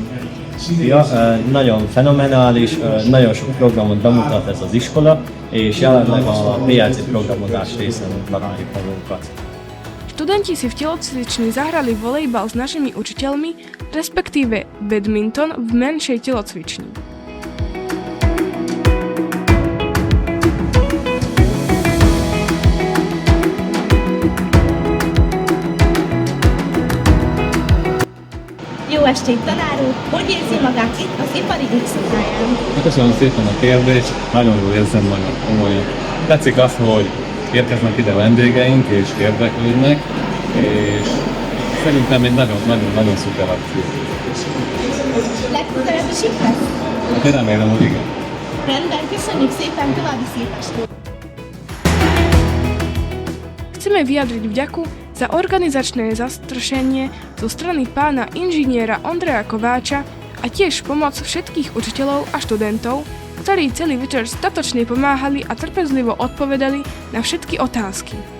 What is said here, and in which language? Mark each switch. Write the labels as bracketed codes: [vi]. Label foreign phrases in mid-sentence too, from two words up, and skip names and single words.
[hu] Ja, nagyon fenomenális, nagyon sok programot bemutat ez az iskola, és jelenleg a PLC programozás részen találjuk magunkat. [sk] študenti si v telocvični zahrali volejbal s našimi učiteľmi, respektíve badminton v menšej telocvični. [hu] Jó estét, tanár úr! Hogy érzi magát itt az ipari éjszakáján? Köszönöm szépen a kérdést, nagyon jól érzem magam, komolyan. Tetszik az, hogy érkeznek ide vendégeink és érdeklődnek, és szerintem egy nagyon szuper akció. Legközelebb is itt lesz? Hát én remélem, hogy igen. Rendben, köszönjük szépen, további szép estét! [sk] Chceme vyjadriť vďaku za organizačné zastrešenie zo strany pána inžiniera Ondreja Kováča a tiež pomoc všetkých učiteľov a študentov, ktorí celý večer statočne pomáhali a trpezlivo odpovedali na všetky otázky.